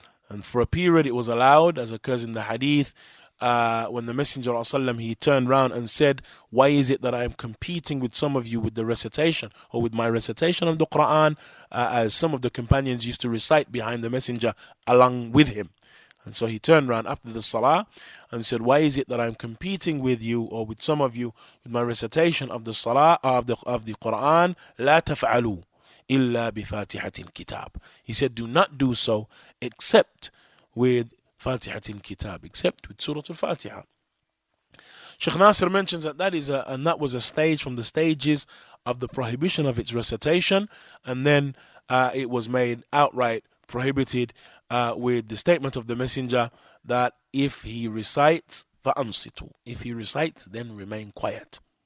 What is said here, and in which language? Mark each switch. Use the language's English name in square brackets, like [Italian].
[English] And for a period it was allowed, as occurs in the hadith, when the Messenger of Allah, he turned round and said, why is it that I am competing with some of you with the recitation or with my recitation of the Quran, as some of the companions used to recite behind the Messenger along with him. And so he turned around after the Salah and said, why is it that I'm competing with you or with some of you with my recitation of the Salah of the Quran? [Arabic] لا تفعلوا إلا بفاتحة الكتاب. [English] He said, do not do so except with Fatihat al-Kitab, except with Surah al-Fatiha. Shaykh Nasir mentions that that was a stage from the stages of the prohibition of its recitation, and then it was made outright prohibited with the statement of the Messenger that if he recites, [Arabic] فَأَنصِتُوا, [English] if he recites, then remain quiet.